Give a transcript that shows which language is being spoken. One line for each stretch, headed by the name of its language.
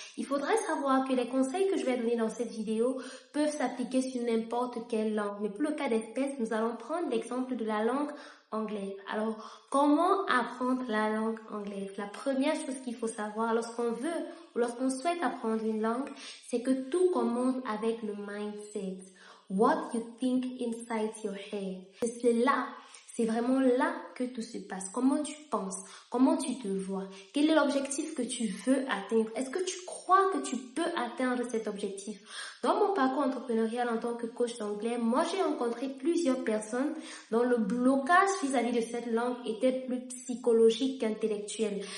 French: Il faudrait savoir que les conseils que je vais donner dans cette vidéo peuvent s'appliquer sur n'importe quelle langue. Mais pour le cas d'espèce, nous allons prendre l'exemple de la langue anglaise. Alors, comment apprendre la langue anglaise? La première chose qu'il faut savoir lorsqu'on veut ou lorsqu'on souhaite apprendre une langue, c'est que tout commence avec le mindset.
English: What you think inside your head.
French: C'est là. C'est vraiment là que tout se passe. Comment tu penses? Comment tu te vois? Quel est l'objectif que tu veux atteindre? Est-ce que tu crois que tu peux atteindre cet objectif? Dans mon parcours entrepreneurial en tant que coach d'anglais, moi j'ai rencontré plusieurs personnes dont le blocage vis-à-vis de cette langue était plus psychologique qu'intellectuel.